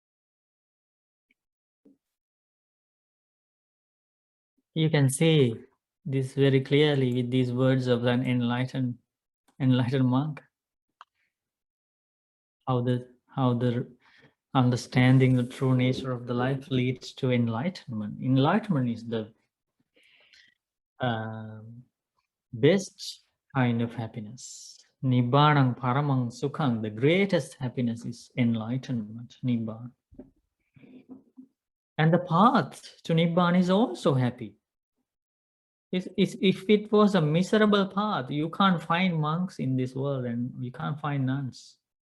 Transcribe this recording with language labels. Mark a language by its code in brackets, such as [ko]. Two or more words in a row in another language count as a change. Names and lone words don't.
[en] You can see this very clearly with these words of an enlightened monk. How the understanding the true nature of the life leads to enlightenment. Enlightenment is the best kind of happiness. [pi] Nibbanang paramang sukhang, [en] the greatest happiness is enlightenment, Nibbana. And the path to Nibbana is also happy. If it was a miserable path, you can't find monks in this world and you can't find nuns.